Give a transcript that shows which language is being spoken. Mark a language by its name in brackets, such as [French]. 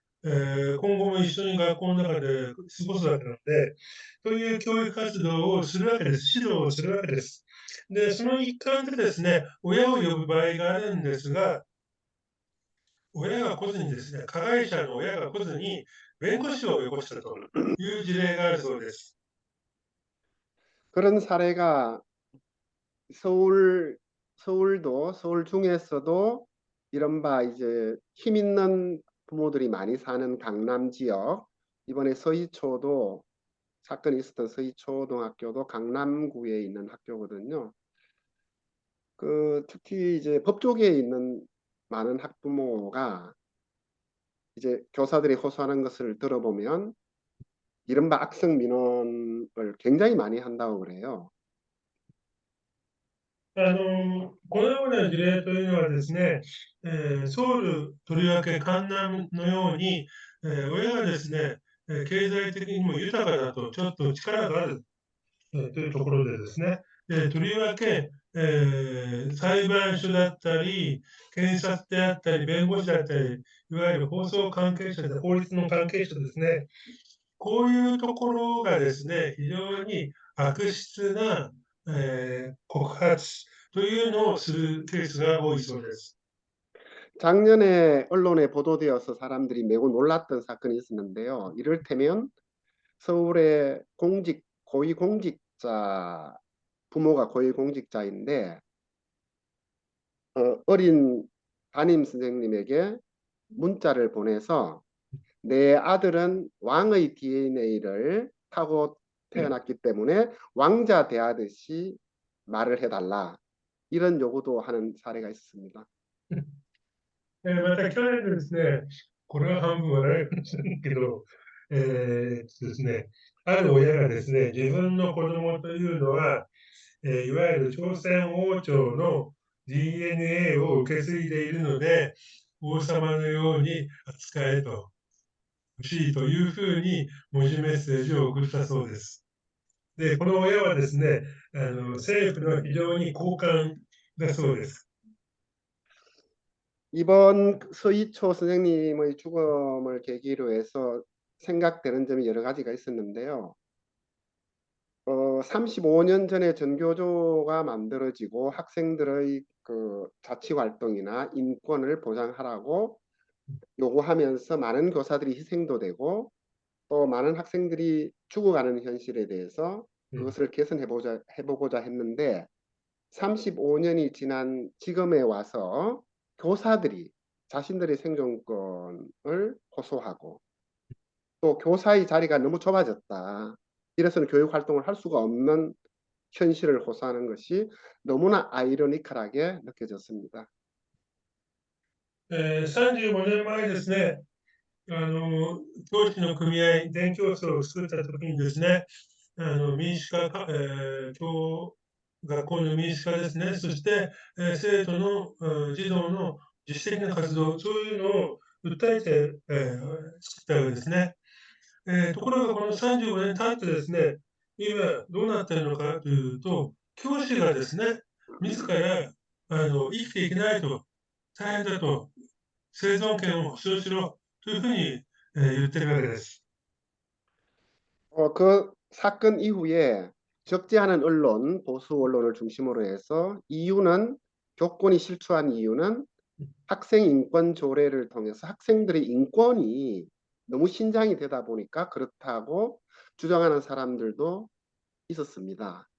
[Japanese] 今後も一緒に学校の中で過ごすわけなので、という教育活動をするわけです。指導をするわけです。で、その一環でですね、親を呼ぶ場合があるんですが、親が来ずにですね、加害者の親が来ずに、弁護士をよこしたという事例があるそうです。 [Korean] 그런 사례가 서울, 서울 중에서도 이른바 이제 힘 있는 부모들이 많이 사는 강남 지역, 이번에 서희초도 사건이 있었던 서희초등학교도 강남구에 있는 학교거든요. 특히 이제 법조계에 있는 많은 학부모가 이제 교사들이 호소하는 것을 들어보면 이른바 악성 민원을 굉장히 많이 한다고 그래요. [Japanese] このような事例というのはですね、ソウル、とりわけカンナムのように、親がですね、経済的にも豊かだと、ちょっと力がある、というところでですね、とりわけ、裁判所だったり、検察であったり、弁護士だったり、いわゆる法法律の関係者ですね、こういうところがですね、非常に悪質な、告発というのをするケースが多いそうです。 [Korean] 작년에 언론에 보도되어서 사람들이 매우 놀랐던 사건이 있었는데요. 이를테면 서울의 고위공직자, 부모가 고위공직자인데 어린 담임 선생님에게 문자를 보내서 내 아들은 왕의 DNA를 타고 태어났기 때문에 왕자 대하듯이 말을 해달라. 이런 요구도 하는 사례가 있습니다. [Japanese] また去年ですね、これは半分笑いかもしれないけど、ですね、ある親がですね、自分の子供というのは、いわゆる朝鮮王朝の DNA を受け継いでいるので、王様のように扱えと、欲しいというふうに文字メッセージを送ったそうです。で、この親はですね、政府の非常に高官だそうです。 [Korean] 이번 서희초 선생님의 죽음을 계기로 해서 생각되는 점이 여러 가지가 있었는데요. 35년 전에 전교조가 만들어지고 학생들의 그 자치 활동이나 인권을 보장하라고 요구하면서 많은 교사들이 희생도 되고 또 많은 학생들이 죽어가는 현실에 대해서 그것을 해보고자 했는데 35년이 지난 지금에 와서 교사들이 자신들의 생존권을 호소하고 또 교사의 자리가 너무 좁아졌다. 이래서는 교육 활동을 할 수가 없는 현실을 호소하는 것이 너무나 아이러니컬하게 느껴졌습니다. [Japanese] 35年前ですね、教師の組合、全教組を作ったときにですね、民主化か、学校の民主化ですね、そして、生徒の、児童の自主的な活動、そういうのを訴えて、作ったわけですね。ところがこの35年経ってですね、今どうなっているのかというと、教師がですね、自ら生きていけないと、大変だと、生存権を保障しろというふうに、言ってるわけです。 [Korean] 그 사건 이후에 적지 않은 언론, 보수 언론을 중심으로 해서 교권이 실추한 이유는 학생 인권 조례를 통해서 학생들의 인권이 너무 신장이 되다 보니까 그렇다고 주장하는 사람들도 있었습니다.